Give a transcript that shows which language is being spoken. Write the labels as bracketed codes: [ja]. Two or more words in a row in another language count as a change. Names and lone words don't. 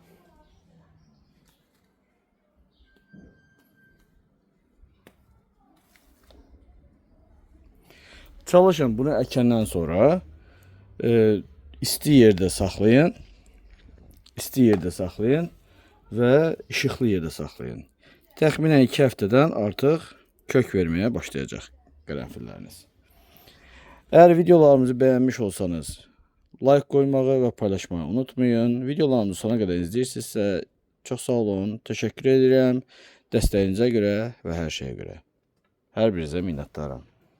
[az] Çalışın bunu əkəndən sonra isti yerdə saxlayın. İsti yerdə saxlayın və işıqlı yerdə saxlayın. Təxminən 2 həftədən artıq kök verməyə başlayacaq qərənfilləriniz. [tr] Eğer videolarımızı beğenmiş olsanız like koymağı ve paylaşmayı unutmayın. Videolarımızı sona kadar izləyirsinizsə çok sağ olun. Teşekkür ederim [az] dəstəyinizə görə və hər şeyə görə. Hər birinizə minnətdaram.